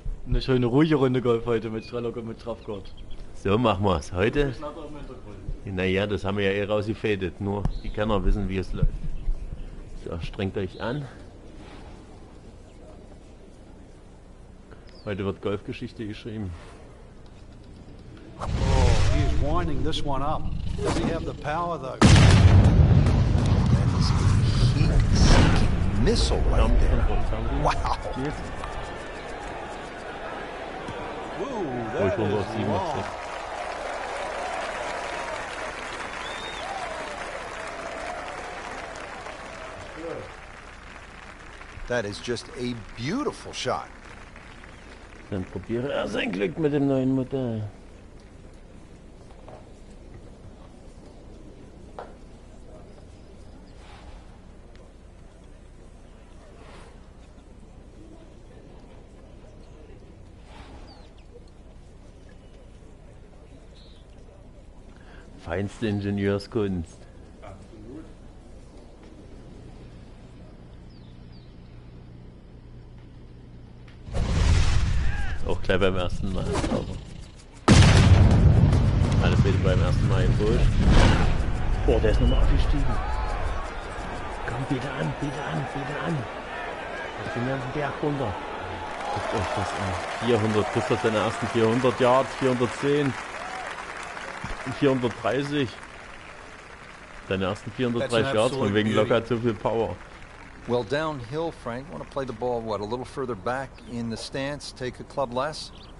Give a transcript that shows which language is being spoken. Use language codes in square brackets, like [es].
[de] Eine schöne ruhige Runde Golf heute mit Strellock und mit Straffgurt. So machen wir es heute. Naja, das haben wir ja eh rausgefädet, nur die Kenner wissen, wie es läuft. So, strengt euch an. Heute wird Golfgeschichte geschrieben. [en] Oh, he is winding this one up. Does he have the power though? That is a heat-seeking missile right there. Wow. Ooh, that is long. That is just a beautiful shot. [de] Dann probiere er sein Glück mit dem neuen Modell. Feinste Ingenieurskunst. Absolut. Auch gleich beim ersten Mal. Aber alles bitte beim ersten Mal im Busch. Oh, der ist nochmal aufgestiegen. Komm, bitte an, bitte an, bitte an. Ich bin ja den Berg runter. Guckt euch das an. 400, Christoph seine ersten 400 Yards, 410. 430. Seine ersten 430 Yards, von wegen locker hat so viel Power. [en] Well, downhill, Frank. Want to play the ball, what, a little further back in the stance, take a club less?